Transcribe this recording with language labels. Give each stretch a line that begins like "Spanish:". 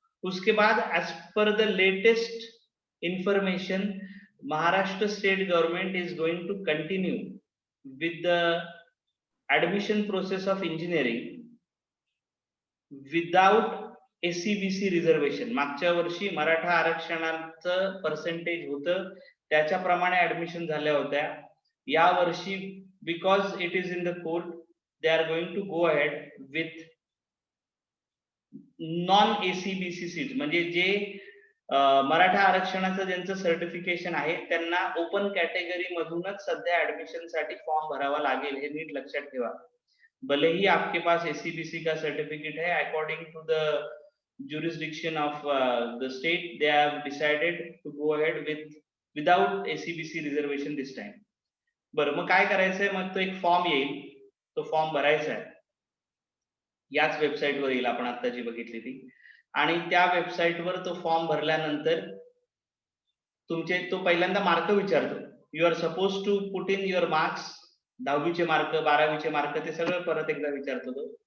Hindi: उसके बाद
English: As per the latest information, Maharashtra state government is going to continue with the admission process of engineering without ACBC reservation.
Marathi: मागच्या वर्षी मराठा आरक्षणाचं percentage होतं त्याच्याप्रमाणे ऍडमिशन झाल्या होत्या। या वर्षी
English: because it is in the court, they are going to go ahead with non SEBC seat,
Marathi: म्हणजे जे मराठा आरक्षणाचं ज्यांचं सर्टिफिकेशन आहे त्यांना ओपन कॅटेगरी मधूनच सध्या ऍडमिशन साठी फॉर्म भरावा लागेल, हे नीट लक्षात ठेवा।
Hindi: भले ही आपके पास एसीबीसी का सर्टिफिकेट है,
English: According to the jurisdiction of the state, they have decided to go ahead without ACBC reservation this time.
Marathi: बरं, मग काय करायचंय? मग तो एक फॉर्म येईल, तो फॉर्म भरायचा आहे, याच वेबसाईटवर येईल आपण आता जी बघितली ती, आणि त्या वेबसाईटवर तो फॉर्म भरल्यानंतर तुमचे तो पहिल्यांदा मार्क विचारतो।
English: you are suppose to put in your marks,
Marathi: 10वीचे mark, 12वीचे mark, ते सगळं परत एकदा विचारतो तो।